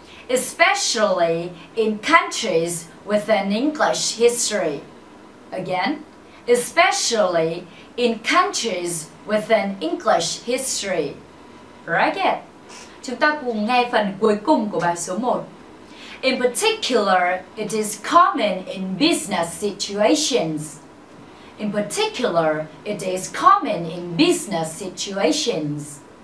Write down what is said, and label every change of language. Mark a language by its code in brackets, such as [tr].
[en] Especially in countries with an English history. Again. Especially in countries with an English history. Right it. [vi] Chúng ta cùng nghe phần cuối cùng của bài số 1. [en] In particular, it is common in business situations. In particular, it is common in business situations.